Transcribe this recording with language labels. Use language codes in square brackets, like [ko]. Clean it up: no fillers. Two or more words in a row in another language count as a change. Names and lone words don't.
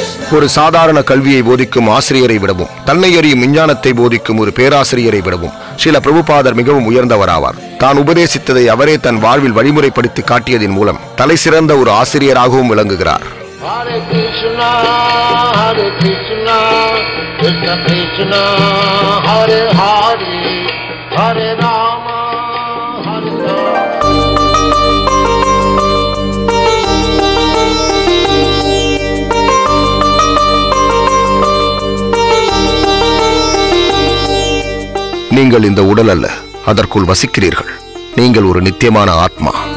[ta] ஒரு சாதாரண கல்வியை போதிக்கும் ஆசிரியரை விடவும் தன்னை அறியும் விஞ்ஞானத்தை போதிக்கும் ஒரு பேராசிரியரை விடவும் ஸ்ரீல பிரபுபாதர் மிகவும் உயர்ந்தவராவார். தான் உபதேசித்ததை அவரே தன் வாழ்வில் வழிமுறைப்படுத்தி காட்டியதன் மூலம் தலை சிறந்த ஒரு ஆசிரியராகவும் விளங்குகிறார். [sa] Hare Krishna, Hare Krishna, Krishna Krishna, Hare Hare, Hare Rama, Hare Rama. [ta] நீங்கள் இந்த உடல் அல்ல, அதற்குள் வசிக்கிறீர்கள். நீங்கள் ஒரு நித்தியமான ஆத்மா.